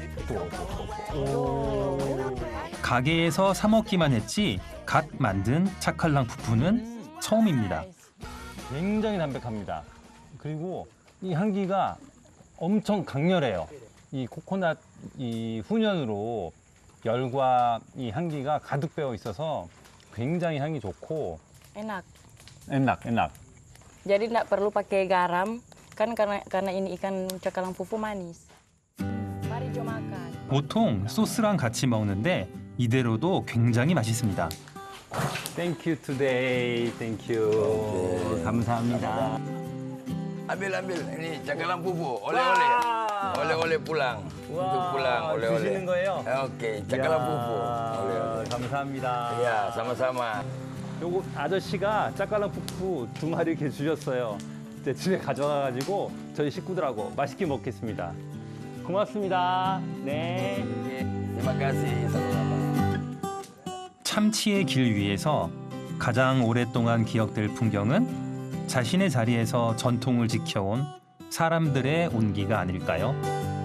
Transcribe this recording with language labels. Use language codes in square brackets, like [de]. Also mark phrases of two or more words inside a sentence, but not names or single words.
[ko] 가게에서 사 먹기만 했지 갓 만든 차칼랑 푸푸는 처음입니다. 굉장히 담백합니다. 그리고 이 향기가 엄청 강렬해요. 이 코코넛 이 훈연으로 열과 이 향기가 가득 배어 있어서 굉장히 향이 좋고 [id] Enak. enak. Jadi nggak perlu pakai garam kan karena ini ikan cakalang fufu manis. Mari Jo makan. [ko] 보통 소스랑 같이 먹는데 이대로도 굉장히 맛있습니다. [en] Thank you today. Thank you. [ko] 감사합니다. [id] Ambil ini cakalang pupu, oleh-oleh pulang. Untuk pulang oleh-oleh. [ko] 주시는 거예요? [id] Oke, cakalang pupu. Oleh-oleh. [ko] 감사합니다. [id] Ya, sama-sama. [ko] 요거 아저씨가 짝갈랑 푸푸 2마리 이렇게 주셨어요. 이제 집에 가져가가지고 저희 식구들하고 맛있게 먹겠습니다. 고맙습니다. 네. [id] Terima kasih, sama-sama. [ko] 참치의 길 위에서 가장 오랫동안 기억될 풍경은 자신의 자리에서 전통을 지켜온 사람들의 온기가 아닐까요?